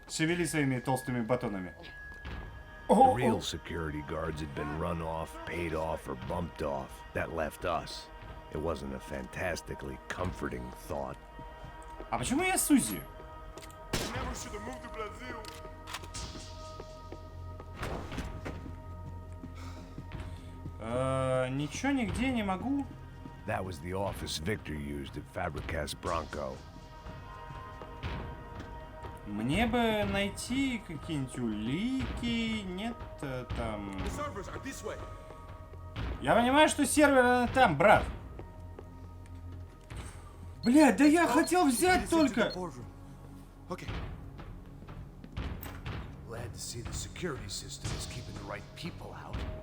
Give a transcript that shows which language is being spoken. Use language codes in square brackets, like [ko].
[ru] Шевели своими толстыми батонами. [en] The real security guards had been run off, paid off, or bumped off. That left us. It wasn't a fantastically comforting thought. [ru] А почему я Сузи? [en] Never should have moved to Brazil. [ru] Ничего нигде не могу. [en] That was the office Victor used at Fabricas Bronco. [ru] Мне бы найти какие-нибудь улики. Нет, там... [en] The servers are this way. [ru] Я понимаю, что сервер там, брат. Блядь, да я хотел взять только. [en] Okay. Glad to see the security system is keeping the right people out.